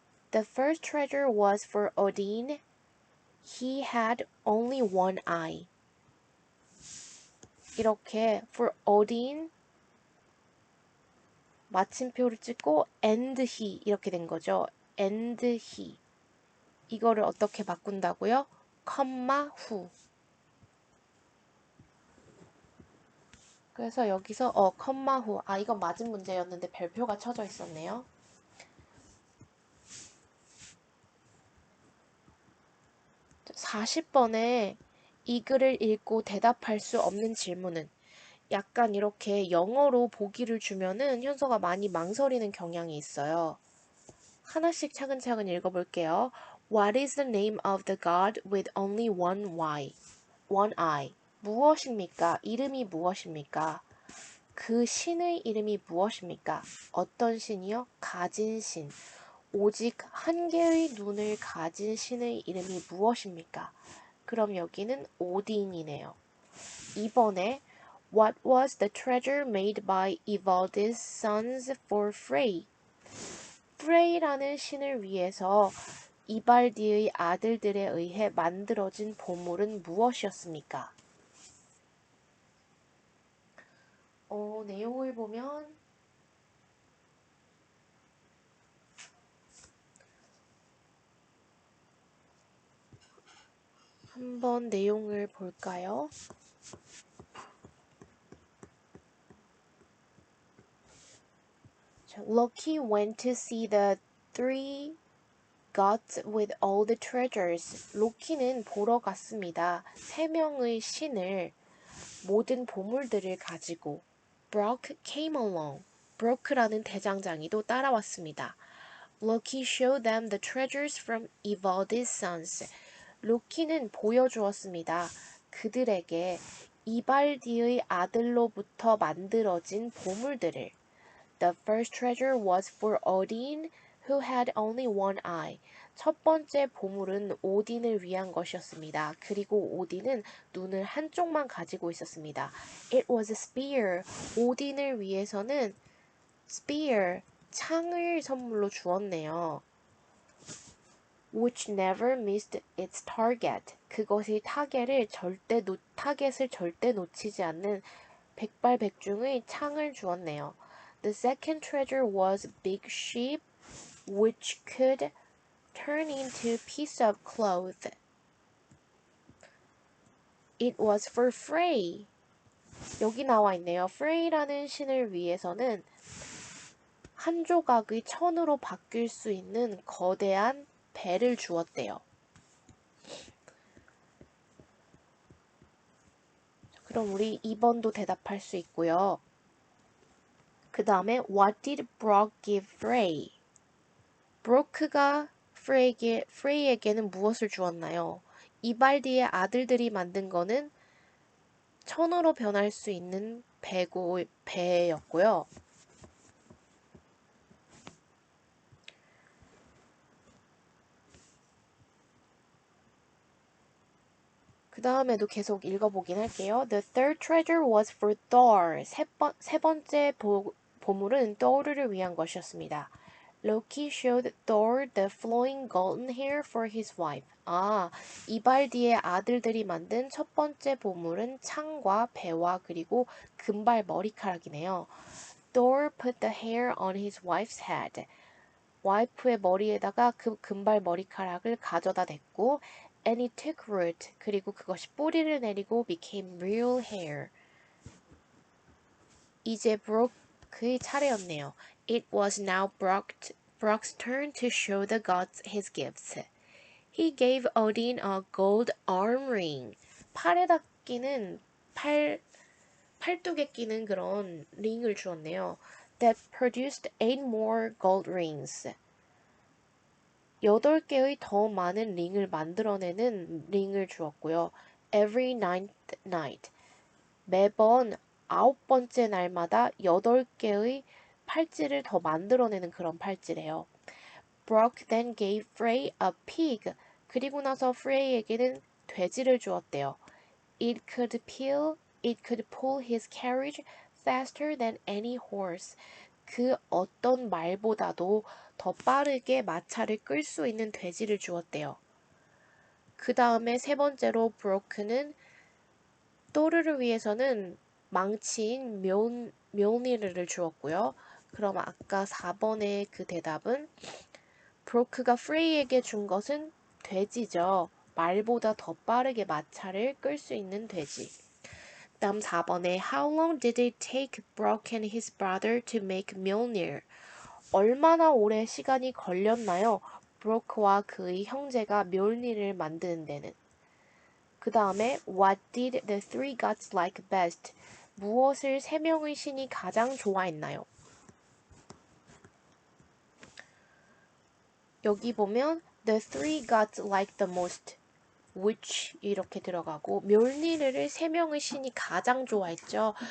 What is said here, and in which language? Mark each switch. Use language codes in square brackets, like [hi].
[en] The first treasure was for Odin. He had only one eye. [ko] 이렇게 [en] for Odin [ko] 마침표를 찍고 [en] and he [ko] 이렇게 된 거죠. [en] and he. [ko] 이거를 어떻게 바꾼다고요? 컴마 후. 그래서 여기서 컴마 후. 이건 맞은 문제였는데 별표가 쳐져 있었네요. 40번에 이 글을 읽고 대답할 수 없는 질문은 약간 이렇게 영어로 보기를 주면은 현서가 많이 망설이는 경향이 있어요. 하나씩 차근차근 읽어볼게요. [en] What is the name of the god with only one eye? [ko] 무엇입니까? 이름이 무엇입니까? 그 신의 이름이 무엇입니까? 어떤 신이요? 가진 신. 오직 한 개의 눈을 가진 신의 이름이 무엇입니까? 그럼 여기는 오딘이네요. 2번에 [en] What was the treasure made by Ivaldi's sons for Frey? [ko] 프레이라는 신을 위해서 이발디의 아들들에 의해 만들어진 보물은 무엇이었습니까? 내용을 보면 한번 내용을 볼까요? [en] Loki went to see the three gods with all the treasures. [ko] 로키는 보러 갔습니다. 세 명의 신을 모든 보물들을 가지고. [en] Brock came along. [ko] 브로크라는 대장장이도 따라왔습니다. [en] Loki showed them the treasures from Ivaldi's sons. [ko] 로키는 보여주었습니다. 그들에게 이발디의 아들로부터 만들어진 보물들을. [en] The first treasure was for Odin, who had only one eye. [ko] 첫 번째 보물은 오딘을 위한 것이었습니다. 그리고 오딘은 눈을 한쪽만 가지고 있었습니다. [en] It was a spear. [ko] 오딘을 위해서는 spear, 창을 선물로 주었네요. [en] Which never missed its target. [ko] 그것이 타겟을 절대 놓치지 않는 백발백중의 창을 주었네요. [en] The second treasure was a big sheep which could turn into a piece of cloth. It was for Frey. [ko] 여기 나와 있네요. Frey라는 신을 위해서는 한 조각의 천으로 바뀔 수 있는 거대한 배를 주었대요. 그럼 우리 2번도 대답할 수 있고요. 그 다음에 [en] What did Brock give Frey? [ko] 브로크가 프레이에게는 무엇을 주었나요? 이발디의 아들들이 만든 거는 천으로 변할 수 있는 배였고요. 그 다음에도 계속 읽어보긴 할게요. [en] The third treasure was for Thor. [ko] 세 번째 보물은 Thor를 위한 것이었습니다. [en] Loki showed Thor the flowing golden hair for his wife. [ko] 이발디의 아들들이 만든 첫 번째 보물은 창과 배와 그리고 금발 머리카락이네요. [en] Thor put the hair on his wife's head. [ko] 와이프의 머리에다가 그 금발 머리카락을 가져다 댔고 [en] and it took root. [ko] 그리고 그것이 뿌리를 내리고 [en] became real hair. [ko] 이제 브로크의 차례였네요. [en] It was now Brock's turn to show the gods his gifts. He gave Odin a gold arm ring. [ko] 팔에다 끼는 팔뚝에 끼는 그런 링을 주었네요. [en] That produced 8 more gold rings. [ko] 8개의 더 많은 링을 만들어내는 링을 주었고요. [en] Every ninth night. [ko] 매번 9번째 날마다 8개의 팔찌를 더 만들어내는 그런 팔찌래요. [en] Brock then gave Frey a pig [ko] 그리고 나서 프레이에게는 돼지를 주었대요. [en] It could pull his carriage faster than any horse. [ko] 그 어떤 말보다도 더 빠르게 마차를 끌 수 있는 돼지를 주었대요. 그 다음에 세 번째로 브로크는 또르를 위해서는 망치인 묘니르를 주었고요. 그럼 아까 4번의 그 대답은 브로크가 프레이에게 준 것은 돼지죠. 말보다 더 빠르게 마차를 끌 수 있는 돼지. 다음 4번에 [en] How long did it take Brock and his brother to make Mjolnir? [ko] 얼마나 오래 시간이 걸렸나요? 브로크와 그의 형제가 묘니를 만드는 데는. 그 다음에 [en] What did the three gods like best? [ko] 무엇을 세 명의 신이 가장 좋아했나요? 여기 보면 [en] The three gods like the most which [ko] 이렇게 들어가고 묘니르를 세 명의 신이 가장 좋아했죠.